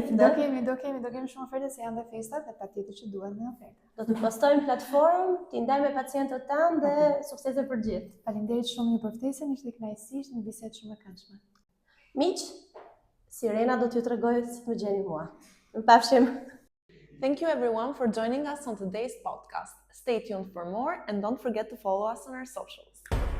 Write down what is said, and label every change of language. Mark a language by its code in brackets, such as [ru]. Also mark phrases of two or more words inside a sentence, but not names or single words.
[sq] Do kemi shumë oferta se janë dhe festat dhe patjetër që duhen me oferta. Do të postojmë platformë, t'i ndajmë me pacientët tanë dhe suksese për gjithë. Faleminderit shumë për ftesën, ishte kënaqësi, ishte një bisedë shumë e këndshme. Miq, Sirena do t'ju tregoj si të më gjeni mua. Mirupafshim. [en] Thank you everyone for joining us on today's podcast. Stay tuned for more and don't forget to follow us on our socials.